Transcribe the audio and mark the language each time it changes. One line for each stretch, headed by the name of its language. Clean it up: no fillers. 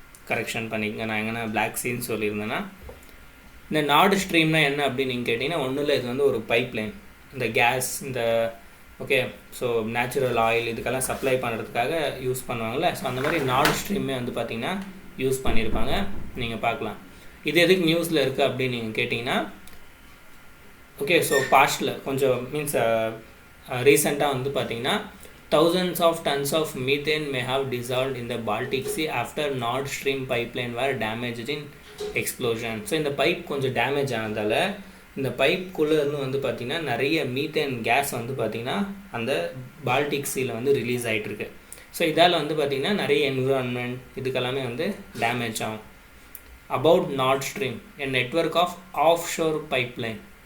Tamil: Correction பண்ணிக்கங்க, நான் எங்கன்னா பிளாக் சீன்னு சொல்லியிருந்தேன்னா. இந்த நார்ட் ஸ்ட்ரீம்னா என்ன அப்படின்னு நீங்கள் கேட்டிங்கன்னா ஒன்றும் இல்லை, இது வந்து ஒரு பைப் லைன். இந்த கேஸ், இந்த ஓகே, ஸோ நேச்சுரல் ஆயில் இதுக்கெல்லாம் சப்ளை பண்ணுறதுக்காக யூஸ் பண்ணுவாங்கள்ல. ஸோ அந்த மாதிரி நார்ட் ஸ்ட்ரீமே வந்து பார்த்திங்கன்னா யூஸ் பண்ணியிருப்பாங்க, நீங்கள் பார்க்கலாம். இது எதுக்கு நியூஸில் இருக்குது அப்படின்னு நீங்கள் கேட்டிங்கன்னா, ஓகே, ஸோ பாஸ்ட்டில் கொஞ்சம் மீன்ஸ் ரீசெண்டாக வந்து பார்த்திங்கன்னா
English: thousands of tons of methane may have dissolved in the Baltic Sea after Nord Stream pipeline were damaged in explosion.
Tamil: So இந்த பைப் கொஞ்சம் டேமேஜ் ஆனதால் இந்த பைப்புக்குள்ளே இருந்து வந்து பார்த்திங்கன்னா நிறைய மீத்தேன் கேஸ் வந்து பார்த்திங்கன்னா அந்த பால்டிக் சீயில் வந்து ரிலீஸ் ஆகிட்டுருக்கு. ஸோ இதால் வந்து பார்த்திங்கன்னா நிறைய என்விரான்மெண்ட் இதுக்கெல்லாமே வந்து டேமேஜ் ஆகும். About Nord stream,
English: a network of offshore pipeline.